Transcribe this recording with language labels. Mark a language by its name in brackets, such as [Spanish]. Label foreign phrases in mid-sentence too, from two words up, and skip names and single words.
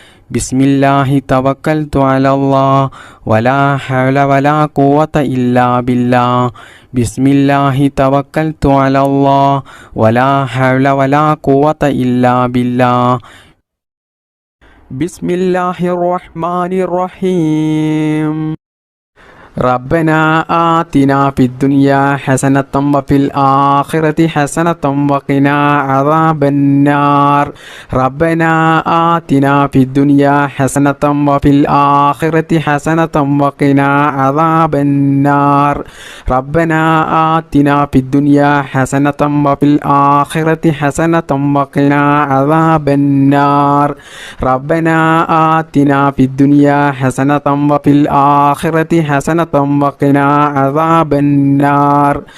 [Arabic] بسم الله توكلت على الله ولا حول ولا قوة إلا بالله بسم الله توكلت على الله ولا حول ولا قوة إلا بالله بسم الله الرحمن الرحيم ربنا آتنا في الدنيا حسنة وفي الآخرة حسنة وقنا عذاب النار ربنا آتنا في الدنيا حسنة وفي الآخرة حسنة وقنا عذاب النار ربنا آتنا في الدنيا حسنة وفي الآخرة حسنة وقنا عذاب النار ربنا آتنا في الدنيا حسنة وفي الآخرة حسنة وقنا عذاب النار